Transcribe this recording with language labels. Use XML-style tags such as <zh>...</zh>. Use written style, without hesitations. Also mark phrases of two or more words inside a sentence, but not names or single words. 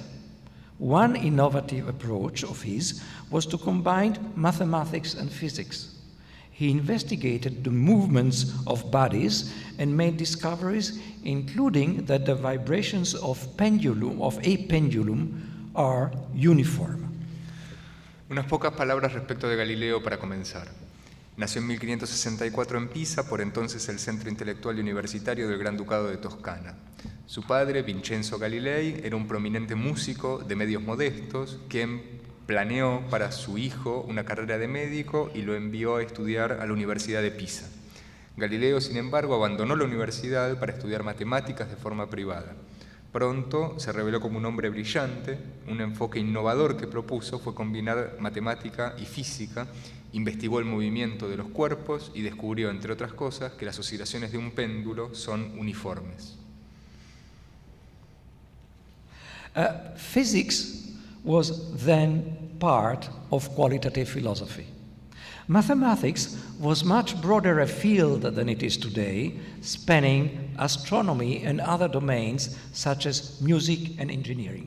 <en>One innovative approach of his was to combine mathematics and physics. He investigated the movements of bodies and made discoveries, including that the vibrations of a pendulum are uniform.</en> <es>Unas pocas palabras respecto de Galileo para comenzar. Nació en 1564 en Pisa, por entonces el centro intelectual y universitario del Gran Ducado de Toscana. Su padre, Vincenzo Galilei, era un prominente músico de medios modestos, quien planeó para su hijo una carrera de médico y lo envió a estudiar a la Universidad de Pisa. Galileo, sin embargo, abandonó la universidad para estudiar matemáticas de forma privada. Pronto se reveló como un hombre brillante. Un enfoque innovador que propuso fue combinar matemática y física, investigó el movimiento de los cuerpos y descubrió, entre otras cosas, que las oscilaciones de un péndulo son uniformes.</es> <en>Physics was then part of qualitative philosophy. Mathematics was much broader a field than it is today, spanning astronomy and other domains such as music and engineering.</en>